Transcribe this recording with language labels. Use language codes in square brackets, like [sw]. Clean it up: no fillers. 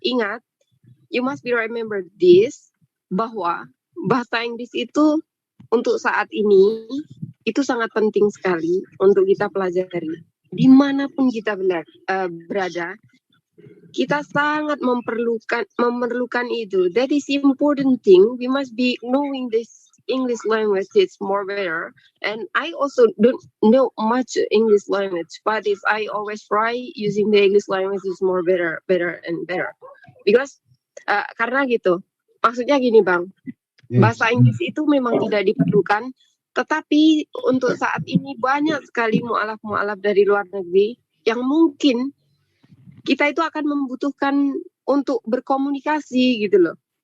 [id] Ingat, [en] you must be remember this, [id] bahwa bahasa Inggris itu untuk saat ini itu sangat penting sekali untuk kita pelajari. Dimanapun kita berada, kita sangat memerlukan itu. [en] That is important thing. We must be knowing this English language. It's more better. And I also don't know much English language, but if I always try using the English language is more better and better. Because [id] karena gitu. Maksudnya gini Bang, bahasa Inggris itu memang tidak diperlukan Tetapi untuk saat ini banyak sekali mu'alaf-mu'alaf dari luar negeri yang mungkin kita itu akan membutuhkan untuk berkomunikasi gitu loh.